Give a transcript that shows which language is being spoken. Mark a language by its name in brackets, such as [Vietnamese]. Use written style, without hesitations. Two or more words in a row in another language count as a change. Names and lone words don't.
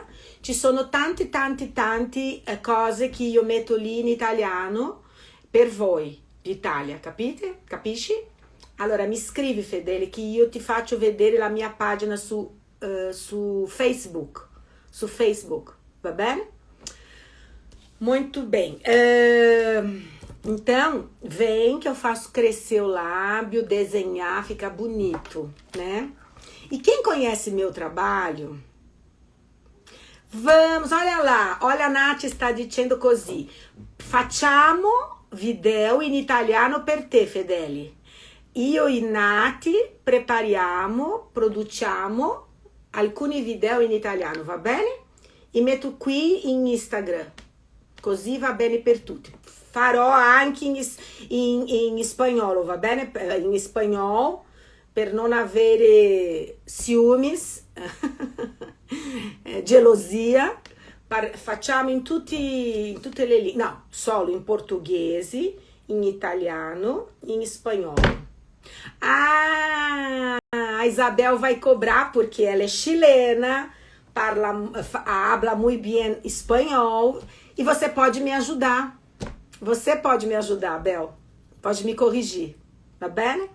[Italian] Ci sono tante cose che io metto lì in italiano per voi d'Italia, capite? Capisci? Allora mi scrivi, Fedele, che io ti faccio vedere la mia pagina su Facebook, va bene? [Portuguese] Muito bem. Então, vem que eu faço crescer o lábio, desenhar, fica bonito, né? E quem conhece meu trabalho... Vamos, olha lá, olha a Nath [Italian] sta dicendo così. Facciamo video in italiano per te, Fedele. Io e Nati prepariamo, produciamo alcuni video in italiano, va bene? E metto qui in Instagram, così va bene per tutti. Farò anche in spagnolo, va bene? In spagnolo, per non avere ciúmes, gelosia. Facciamo in tutte le lingue, no, solo in portoghese, in italiano, in spagnolo. [Portuguese] Ah, a Isabel vai cobrar porque ela é chilena, habla muito bem espanhol e você pode me ajudar. Você pode me ajudar, Bel. Pode me corrigir, tá bem?